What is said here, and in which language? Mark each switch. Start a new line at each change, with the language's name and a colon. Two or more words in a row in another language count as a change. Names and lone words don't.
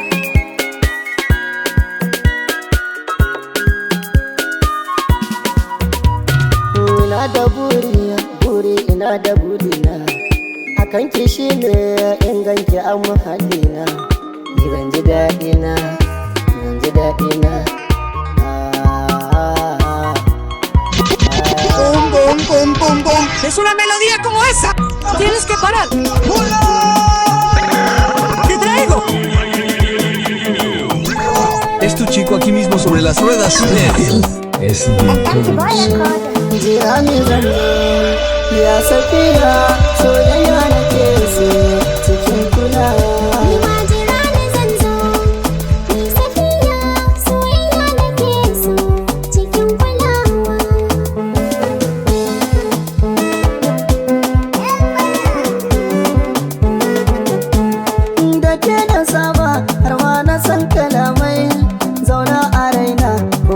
Hausa: ina da buri ina da burina akan ki shine in ganki an muhallina ni zan ji daɗina zan ji daɗina
Spanish: Es una melodía como esa. Tienes que parar. Te traigo. Es tu chico aquí mismo sobre las ruedas. Es DJ Nelson.
Hausa: jira ni zane ya safiya soyayya nake so cikin kulawa Ni ma jira ni zan zo, ni safiya soyayya nake so cikin kulawa. da ke na saba har ma na san kalamai zauna a raina ko